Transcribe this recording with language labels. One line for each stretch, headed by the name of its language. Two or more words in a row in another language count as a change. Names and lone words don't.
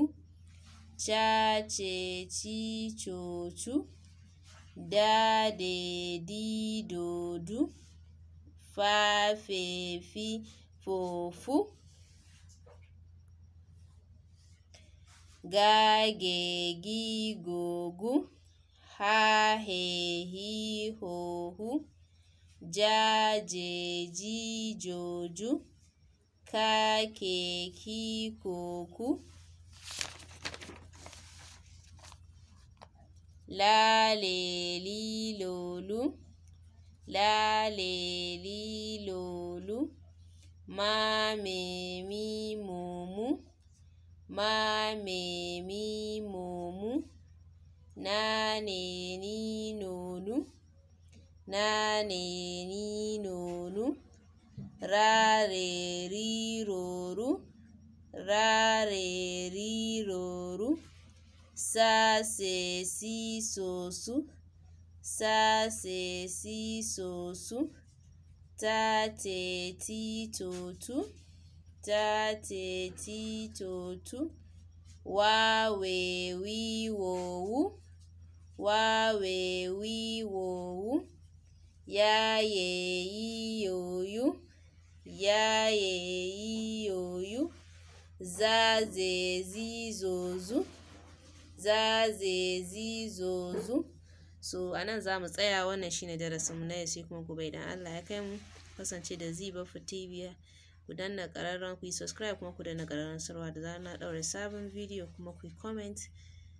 Hausa: Ca, Ce, Ci, Co, Cu. Da, De, Di, Do, Du. Fa, Fe, Fi, Fo, Fu. Ga, Ge, Gi, Go, Gu. Ha, He, Hi, Ho, Hu. Ja, Je, Ji, Jo, Ju. Ka, Ke, Ki, Ko, Ku. La, Le, Li, Lo, Lu. La, Le, Li, Lo, Lu. Ma, Me, Mi, Mo, Mu. Ma, Me, Mi, Mo, Mu. Na, Ne, Ni, No, Nu. Na, Ne, Ni, No, Nu. Ra, Re, Ri, Ro, Ru. Ra, Re, Ri, Ro, Ru. Sa, Se, Si, So, Su. Sa, Se, Si, So, Su. Ta, Te, Ti, To, Tu. Ta, Te, Ti, To, Tu. Wa, We, Wi, Wo, Wu. Wa, We, Wi, Wo, Wu. Ya, Ye, Yi, Yo, Yu. Ya, Ye, Yi, Yo, Yu. Za, Ze, Zi, Zo, Zu. Za, Ze, Zi, Zo, Zu. So a nan za mu tsaya. Wannan shine darasinmu na yau, sai kuma gobe idan Allah ya kai mu. Kasance da Zibafu TV. Ku danna ƙararrawa, ku yi subscribe kuma ku danna ƙararrawar sanarwa da zarar na ɗaura sabon bidiyo, kuma ku yi comment.